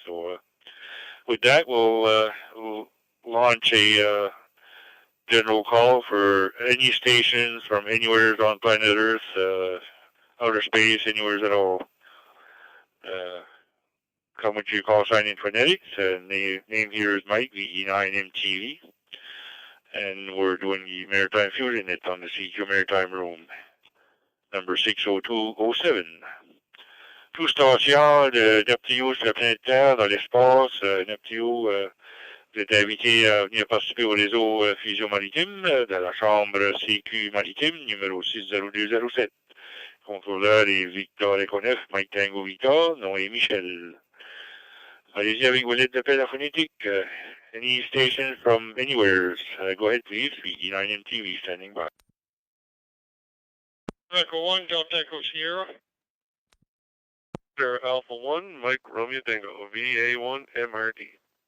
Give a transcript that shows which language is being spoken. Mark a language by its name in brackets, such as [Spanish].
[English] So with that, we'll launch a general call for any stations from anywhere on planet Earth, outer space, anywhere at all. Come with your call sign in phonetics. Name here is Mike, VE9MTV. And we're doing the Maritime Fusion Net on the CQ Maritime Room. Number 60207. [French] Tout station de Neptune sur la planète Terre, dans l'espace. Neptune, vous êtes invité à venir participer au réseau Fusion Maritime dans la chambre CQ Maritime numéro 60207. Contrôleur est Victor Econef, Mike Tango Victor, nom est Michel. Allez-y avec vos lettres d'appel à phonétique. [English] Any station from anywhere. Go ahead, please. VE9MTV standing by. Echo 1, Delta Echo Sierra. Victor Alpha 1, Mike Romeo Tango, VA1 MRT.